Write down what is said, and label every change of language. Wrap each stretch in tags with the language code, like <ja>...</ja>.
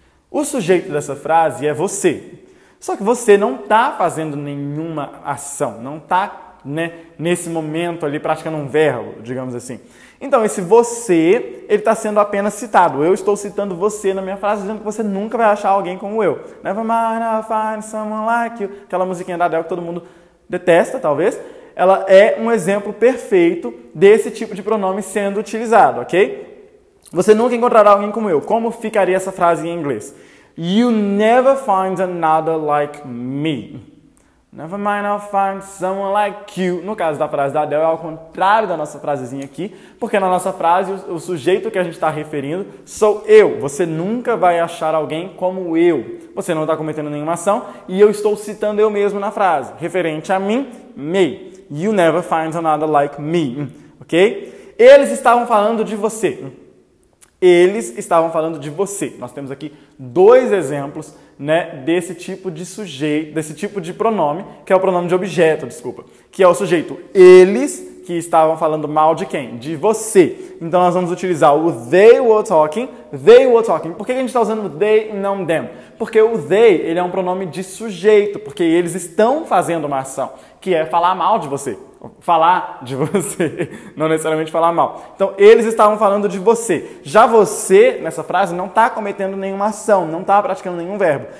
<pt>O sujeito dessa frase é você. Só que você não está fazendo nenhuma ação, não está, né, nesse momento ali praticando um verbo, digamos assim. Então, esse você, ele está sendo apenas citado. Eu estou citando você na minha frase, dizendo que você nunca vai achar alguém como eu.</pt> <en>Never mind, I'll find someone like you.</en> <pt>Aquela musiquinha da Adele que todo mundo detesta, talvez. Ela é um exemplo perfeito desse tipo de pronome sendo utilizado, ok? Você nunca encontrará alguém como eu. Como ficaria essa frase em inglês?</pt> <en>You never find another like me. Never mind, I'll find someone like you.</en> <pt>No caso da frase da Adele, é ao contrário da nossa frasezinha aqui, porque na nossa frase, o sujeito que a gente está referindo sou eu. Você nunca vai achar alguém como eu. Você não está cometendo nenhuma ação e eu estou citando eu mesmo na frase. Referente a mim, me.</pt> <en>You never find another like me. Ok?</en> <pt>Eles estavam falando de você. Eles estavam falando de você. Nós temos aqui 2 exemplos né, desse tipo de sujeito, desse tipo de pronome, que é o pronome de objeto, desculpa, que é o sujeito eles, que estavam falando mal de quem? De você. Então nós vamos utilizar o</pt> <en>they were talking, they were talking.</en> <pt>Por que a gente está usando o they e não them? Porque o they, ele é um pronome de sujeito, porque eles estão fazendo uma ação, que é falar mal de você. Falar de você, não necessariamente falar mal. Então, eles estavam falando de você. Já você, nessa frase, não está cometendo nenhuma ação, não está praticando nenhum verbo.</pt>